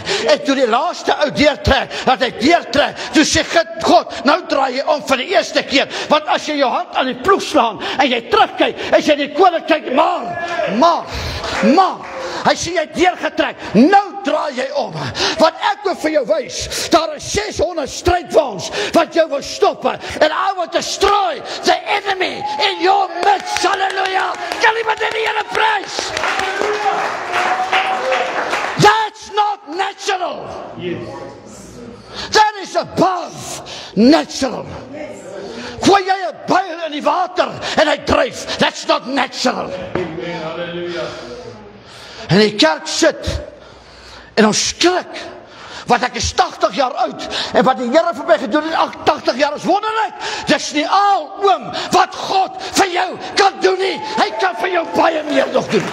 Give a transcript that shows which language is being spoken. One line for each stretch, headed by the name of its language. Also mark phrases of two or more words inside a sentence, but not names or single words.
Afrikaans: En toe die laaste ou deurtrek, dat hy deurtrek, toe sê God, nou draai jy om vir die eerste keer, want as jy jou hand aan die ploeg slaan, en jy terugkyk, en jy die koninkryk, maar, hy sê jy deurgetrek, nou draai jy om, want ek wil vir jou wys, daar is 600 strijdwaans, wat jou wil stoppen,
English: and I will destroy the enemy in your midst,
Afrikaans: hallelujah, kan iemand in die Here prys?
English: That's not natural. That is above natural.
Afrikaans: Gooi jy 'n byl in die water, en hy dryf,
English: that's not natural.
Afrikaans: En die kerk sit, en ons skrik, wat ek is 80 jaar oud, en wat die Here vir my gedoen het, 80 jaar is wonderlik, dis nie al, oom, wat God vir jou kan doen nie, hy kan vir jou baie meer nog doen.